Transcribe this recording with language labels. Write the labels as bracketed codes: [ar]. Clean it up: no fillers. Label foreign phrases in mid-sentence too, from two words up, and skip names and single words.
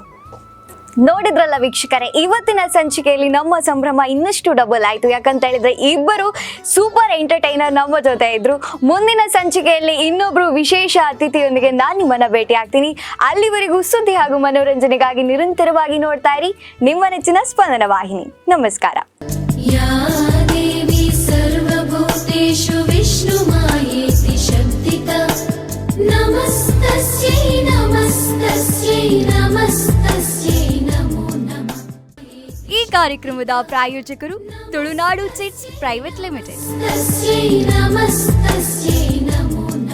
[kn] ನೋಡಿದ್ರಲ್ಲ ವೀಕ್ಷಕರೇ, ಇವತ್ತಿನ ಸಂಚಿಕೆಯಲ್ಲಿ ನಮ್ಮ ಸಂಭ್ರಮ ಇನ್ನಷ್ಟು ಡಬಲ್ ಆಯಿತು. ಯಾಕಂತ ಹೇಳಿದ್ರೆ ಇಬ್ಬರು [en] super entertainer [kn] ನಮ್ಮ ಜೊತೆ ಇದ್ರು. ಮುಂದಿನ ಸಂಚಿಕೆಯಲ್ಲಿ ಇನ್ನೊಬ್ರು ವಿಶೇಷ ಅತಿಥಿಯೊಂದಿಗೆ ನಾನು ನಿಮ್ಮನ್ನ ಭೇಟಿ ಆಗ್ತೀನಿ. ಅಲ್ಲಿವರೆಗೂ ಸುದ್ದಿ ಹಾಗೂ ಮನೋರಂಜನೆಗಾಗಿ ನಿರಂತರವಾಗಿ ನೋಡ್ತಾ ಇರಿ ನಿಮ್ಮ ನೆಚ್ಚಿನ ಸ್ಪಂದನ ವಾಹಿನಿ. ನಮಸ್ಕಾರ. [sa] या देवी सर्वभूतेषु विष्णुमायेति शक्तिता नमस्तस्यै नमस्तस्यै नमस्तस्यै नमो नमः. [kn] ಈ ಕಾರ್ಯಕ್ರಮದ ಪ್ರಾಯೋಜಕರು ತುಳುನಾಡು ಚಿಟ್ಸ್ ಪ್ರೈವೇಟ್ ಲಿಮಿಟೆಡ್. [sa] तस्यै नमस्तस्यै नमो